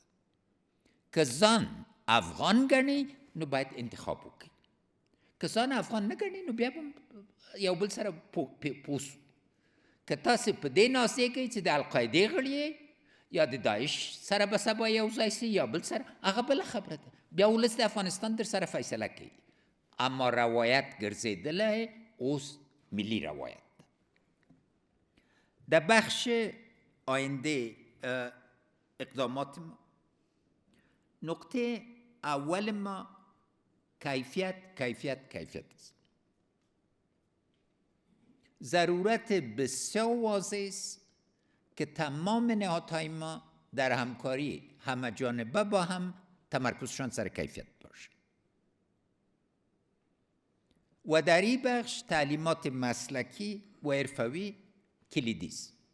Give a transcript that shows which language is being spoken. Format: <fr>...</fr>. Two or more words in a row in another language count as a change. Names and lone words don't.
<ps>که ځان افغان ګڼي نو باید انتخاب وکړي، که ځان افغان نه ګڼي نو بیا به یو بل سره پوسو. که تاسې په دې ناسېږئ چې د القاعدې غړي یا د داعش سره به سبا یو ځای سي یا بل سره، هغه بله خبره ده، بیا ولس د افغانستان در سره فیصله کوي. اما روایت ګرځېدلی اوس ملی روایت ده.</ps> <fa>در بخش آینده اقدامات ما، نقطه اول ما کیفیت است. ضرورت بسیار واضح است که تمام نهادهای ما در همکاری همه جانبه با هم تمرکزشان سر کیفیت باشه و در این بخش تعلیمات مسلکی و حرفوی کلیدی است.</fa>